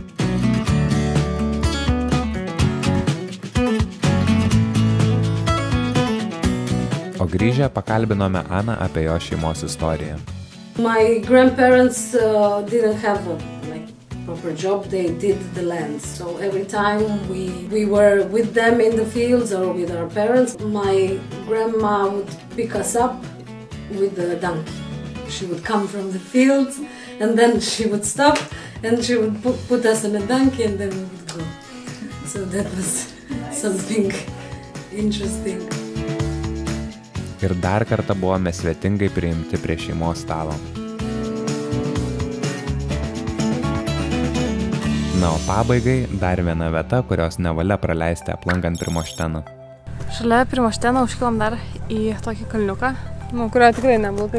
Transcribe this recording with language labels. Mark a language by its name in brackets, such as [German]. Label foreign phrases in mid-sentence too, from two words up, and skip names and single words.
[Lithuanian] O grįžę pakalbinome Aną apie jo šeimos istoriją. [English] My grandparents didn't have a proper job. They did the land. So every time we were with them in the fields or with our parents, my grandma would pick us up with the donkey. She would come from the fields and then she would stop and she would put us on a donkey and then we would go. So that was something interesting. [Lithuanian] Ir dar kartą buvome svetingai priimti prie šeimos stalo. Na, o pabaigai dar viena vieta, kurios nevalia praleisti aplankant Primoštėną. Šalia Primoštėno užkilom dar į tokį kalniuką, kurio tikrai neblogai.